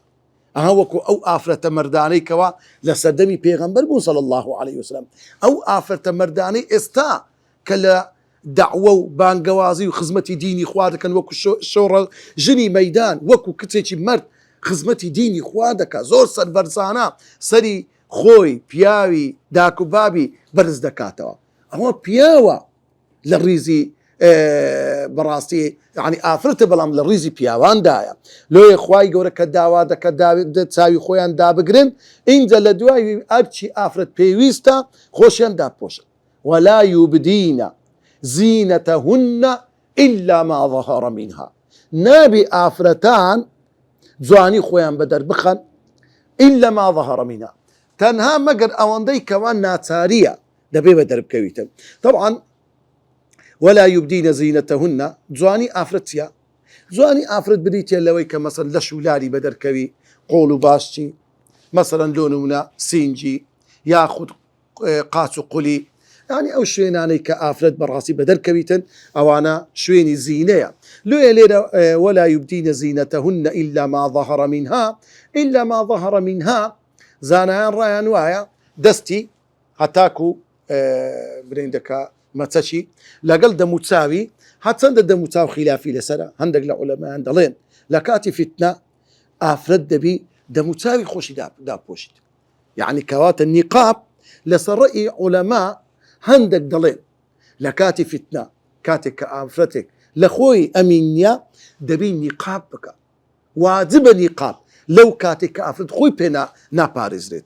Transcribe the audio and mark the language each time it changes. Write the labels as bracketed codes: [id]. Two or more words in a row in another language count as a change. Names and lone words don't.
[ckb] ئەها وەکو ئەو ئافرەتە مەردانەی کەوا لە سەردەمی پێغەمبەر بوون [ar] صلی الله عليه وسلم، [ckb] ئەو ئافرەتە مەردانەی ئێستا کە لە دعوە و بانگەوازی و خزمەتی دینی خوا دەکەن وەکو شۆڕە ژنی مەیدان، وەکو کچێکی مرد خزمەتی دینی خوا دەکە، زۆر سەربەرزانە سەری خۆی پیاوی داکوبابی بەرز دەکاتەوە. ئەوە پیاوە لە ڕیزی بەڕاستی یعنی ئافرەتە بەڵام لە ڕیزی پیاواندایە. لۆیە خوای گەورە کە داوا دەکە چاوی خۆیان دابگرن، اینجا لە دوای ئەرچی ئافرەت پێویستە خۆشیان داپۆشن. [ar] ولا يبدين زينتهن إلا ما ظهر منها. [ckb] نابي ئافرەتان جوانی خۆیان بەدەر بخەن [ar] إلا ما ظهر منها، [ckb] تەنها مەگەر ئەوەندەی کەوا ناچاریە دەبێ بەدەر بکەویتن. [ar] طبعا ولا يبدين زينتهن [ckb] جوانی ئافرەت چیە؟ جوانی ئافرەت بریتە لەوەی کە مەسەن لەش و لاری بەدەرکەوی، قۆڵ و باشچی، مەسەرەن لۆ نمونە سینجی یاخود قاچ و قولی، يعني ئەو شوێنانەی کە ئافرەت بەڕاستی بەدەرکەویتن ئەوانە شوێنی زینەیە. لۆیە لێرە [ar] ولا يبدين زينتهن إلا ما ظهر منها إلا ما ظهر منها [ckb] زانایان ڕایان وایە دەستی هەتاکو برێندەکە مەچەکی لەگەڵ دەموچاوی هەچەندە دەموچاو خلافی لەسەرە، هەندێک لە عولەمایان دەڵێن لە کاتی فتنە ئافرەت دەبی دەموچاوی خۆشی داپۆشیت، یعنی کەواتە نیقاب لەسەر ڕەئی عولەما هەندێک دەڵێن لە کاتی فتنە کاتێک کە ئافرەتێک لە خۆی ئەمین نییە دەبی نیقاب بکە، واجبە نیقاب لەو کاتێک کە ئافرەت خۆی پێ ناپارێزرێتن.